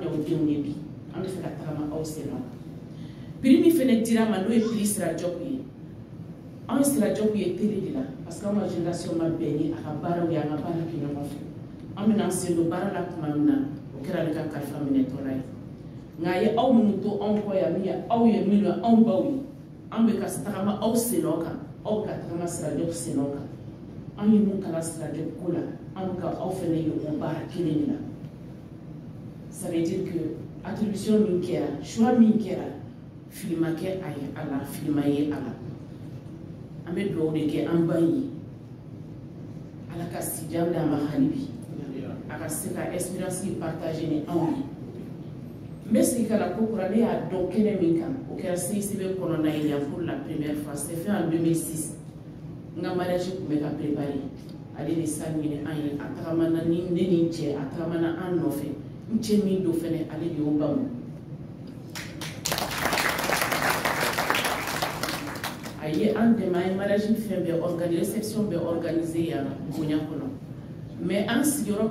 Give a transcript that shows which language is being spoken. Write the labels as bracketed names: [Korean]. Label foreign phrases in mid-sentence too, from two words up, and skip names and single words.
[Bambara] y'aw denw ye bi an bɛ fɛ ka tagama aw sen nɔ prix min fɛnɛ dira ma n'o ye prix Sirajɔku ye anw Sirajɔku ye télé de la [French] parce que [Bambara] anw ka génération ma bɛn ni a ka baaraw ye an ka baara kɛ ɲɔgɔn fɛ an bɛna an sen don baara la tuma min na o kɛra ale ka kalifa minɛtɔla ye nka a ye aw minnu to anw kɔ yan min ye aw ye minnu ye anw baw ye an bɛ ka tagama aw senɔ kan aw ka tagama Sirajɔku senɔ kan an ye mun kalan Sirajɔku ko la an bɛ ka aw fɛnɛ ye o baara kelen de la [French] ça veut dire que attribution [Bambara] min kɛra choix min kɛra fili ma kɛ a ye a la fili ma ye a la an bɛ dugawu de kɛ an ba ye ala ka sijan d'a ma hali bi a ka se ka [French] expérience partager [Bambara] ni anw ye n bɛ segin ka na ko kura ne y'a dɔn kɛnɛ min kan o kɛra CICB kɔnɔna ye yan [French] pour la première fois c'est fait en 2006 [Bambara] n ka mariage tun bɛ ka préparer ale de sa ɲini an ye a tagamana ni ne ni n cɛ a tagamana an nɔfɛ n cɛ min don fɛnɛ ale de y'o bamu a ye an dɛmɛ an ye mariage fɛn bɛɛ [French] organiser réception [Bambara] bɛɛ organiser yan bonya kɔnɔ mais an sigiyɔrɔ